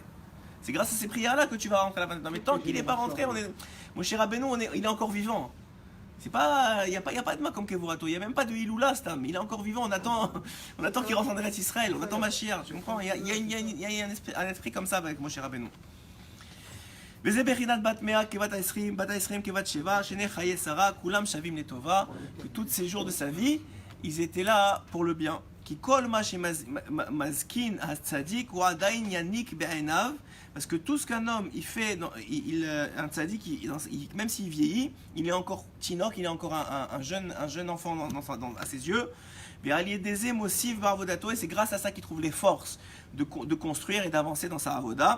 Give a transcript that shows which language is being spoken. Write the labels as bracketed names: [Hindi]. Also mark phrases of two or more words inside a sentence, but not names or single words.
[French] C'est grâce à ces prières-là que tu vas rentrer à la fin des temps. Mais tant qu'il n'est pas rentré, Moshe Rabbeinu, il est encore vivant. Il n'y a pas de [Hebrew] מקום קבורתו, [French] il n'y a même pas de Hiloula, Stam. Il est encore vivant, on attend qu'il rentre en Eretz Israël, on attend Mashiach, tu comprends? Il y a un esprit comme ça avec Moshe Rabbeinu. [Hebrew] וזה בחינת בת מאה כבת ה-20 כבת 7 שני חיי שרה כולם שווים לטובה, [French] que tous ces jours de sa vie ils étaient là pour le bien. [Hebrew] כי כל מה שמזקין הצדיק הוא עדיין יניק בעיניו, [French] parce que tout ce qu'un homme il fait, un tzaddik, même s'il vieillit, il est encore tinok, il est encore un jeune enfant à ses yeux. Et c'est grâce à ça qu'il trouve les forces de construire et d'avancer dans sa avoda.